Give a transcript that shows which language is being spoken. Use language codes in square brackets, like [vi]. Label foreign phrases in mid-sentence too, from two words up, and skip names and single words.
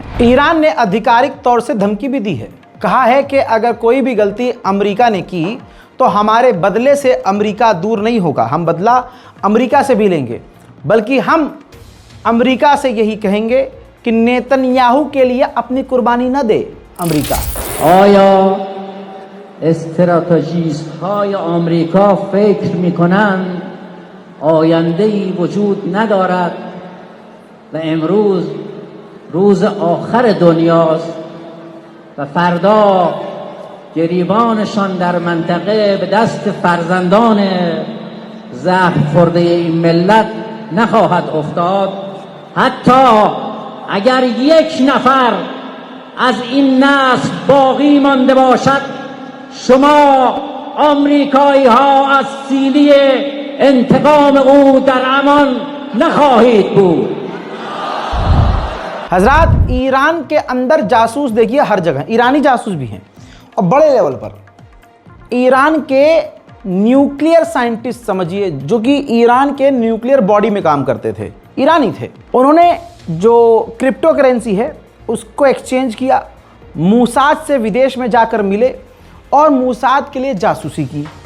[hi] ईरान ने आधिकारिक तौर से धमकी भी दी है। कहा है कि अगर कोई भी गलती अमेरिका ने की तो हमारे बदले से अमेरिका दूर नहीं होगा, हम बदला अमेरिका से भी लेंगे, बल्कि हम अमेरिका से यही कहेंगे कि नेतन्याहू के लिए अपनी कुर्बानी न दे अमेरिका। [fa] आया استراتژیست‌های آمریکا فکر می‌کنند آینده‌ای وجود ندارد و امروز روز آخر دنیاست و فردا گریبانشان در منطقه به دست فرزندان زخم خورده این ملت نخواهد افتاد. حتی اگر یک نفر از این نسل باقی مانده باشد، شما آمریکایی ها از سینه انتقام او در امان نخواهید بود. [hi] हजरात, ईरान के अंदर जासूस देखिए हर जगह, ईरानी जासूस भी हैं और बड़े लेवल पर। ईरान के [en] nuclear scientist [hi] समझिए, जो कि ईरान के [en] nuclear body [hi] में काम करते थे, ईरानी थे। उन्होंने जो [en] crypto currency [hi] है उसको एक्सचेंज किया, मूसाद से विदेश में जाकर मिले और मूसाद के लिए जासूसी की।